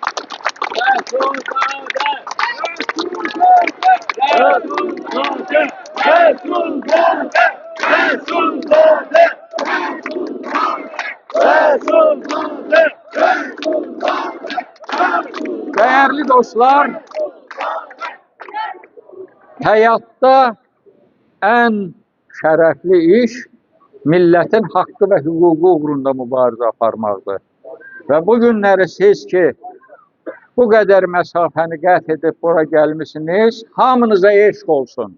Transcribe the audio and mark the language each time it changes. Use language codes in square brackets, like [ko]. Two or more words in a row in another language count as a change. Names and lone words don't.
[tr] Rəsulzadə! Rəsulzadə! Rəsulzadə! Değerli dostlar, hayatta en şerefli iş milletin hakkı ve hukuku uğrunda [az] mübarizə aparmaqdır. Ve bu günləri siz ki, [tr] bu kadar [az] mesafəni qət edib bura gəlmişsiniz, hamınıza eşq olsun.